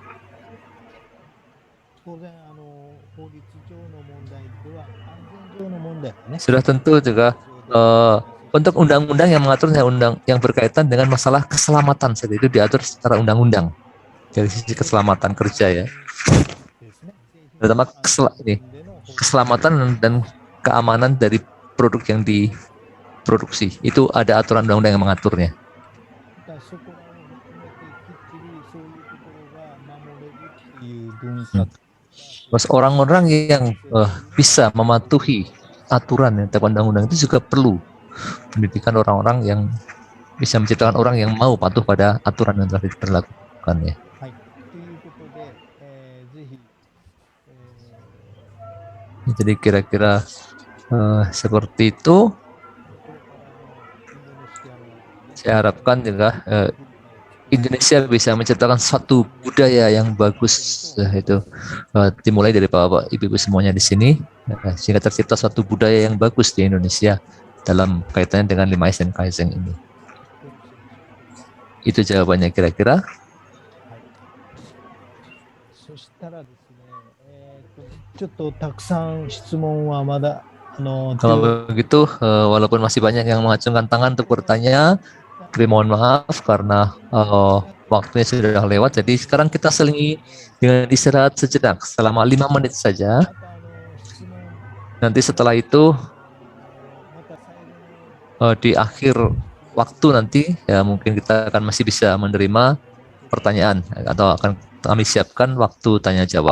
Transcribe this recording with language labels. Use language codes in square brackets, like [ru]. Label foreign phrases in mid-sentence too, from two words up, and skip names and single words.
[id] Sudah tentu juga untuk undang-undang yang mengatur yang berkaitan dengan masalah keselamatan saja itu diatur secara undang-undang dari sisi keselamatan kerja ya, terutama keselamatan dan keamanan dari produk yang diproduksi itu ada aturan undang-undang yang mengaturnya. [ja] からそこらを含めてきっちりそういうところが守れるっていう文化 [id] Terus orang-orang yang bisa mematuhi aturan yang terkait undang-undang itu juga perlu pendidikan orang-orang yang bisa menciptakan orang yang mau patuh pada aturan yang telah diberlakukan ya. [ja] はい。ということで、ぜひ、 [id] Jadi kira-kira seperti itu. Saya harapkan juga Indonesia bisa menciptakan satu budaya yang bagus, itu dimulai dari bapak ibu semuanya di sini, sehingga tercipta suatu budaya yang bagus di Indonesia dalam kaitannya dengan 5S dan Kaizen ini. Itu jawabannya kira-kira. [ja] そしたらですね、ちょっとたくさん質問はまだ [id] Kalau begitu, walaupun masih banyak yang mengacungkan tangan untuk bertanya, tapi mohon maaf karena waktunya sudah lewat. Jadi sekarang kita selingi dengan istirahat sejenak selama 5 menit saja. Nanti setelah itu di akhir waktu nanti ya mungkin kita akan masih bisa menerima pertanyaan atau akan kami siapkan waktu tanya jawab.